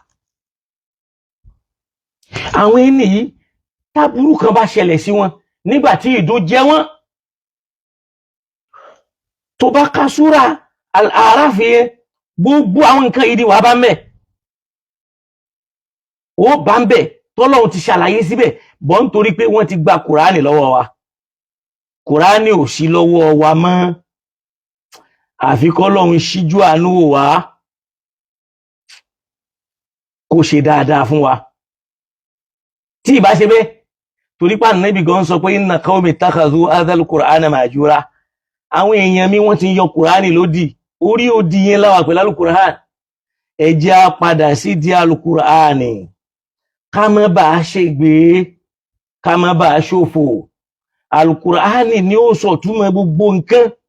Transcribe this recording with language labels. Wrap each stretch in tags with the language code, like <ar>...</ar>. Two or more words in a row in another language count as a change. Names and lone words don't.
<yo>Àwọn ènìyàn yìí táburú kan bá ṣẹlẹ̀ sí wọn nígbà tí ìdó jẹ wọ́n, tó bá ka súra Al-A'raf yẹn gbogbo àwọn nǹkan yìí ni wàá bá ń bẹ̀, ó bá ń bẹ̀ tọ́lọ́run ti ṣàlàyé síbẹ̀ bọ́ nítorí pé wọ́n ti gba Kùránì lọ́wọ́ wa. Kùránì ò sí lọ́wọ́ wa mọ́, àfi kọ́lọ́run ṣíjú àánú wò wá kó ṣe dáadáa fún wa. Tí ìbá ṣe bẹ́ẹ̀, torí pé Ànábì gan sọ pé</yo> <ar>إن قومي اتخذوا هذا القرآن مهجورا,</ar> <yo>àwọn èèyàn mi wọ́n ti yọ Kùránì lódì, orí òdì yẹn láwà pẹ̀lú Al-Qur'an. Ẹ jẹ́ á padà sí di Al-Qur'ani ká má bàa ṣègbé, ká má bàa ṣòfò. Al-Qur'ani ni ó sọ túmọ̀ gbogbo nǹkan.</yo>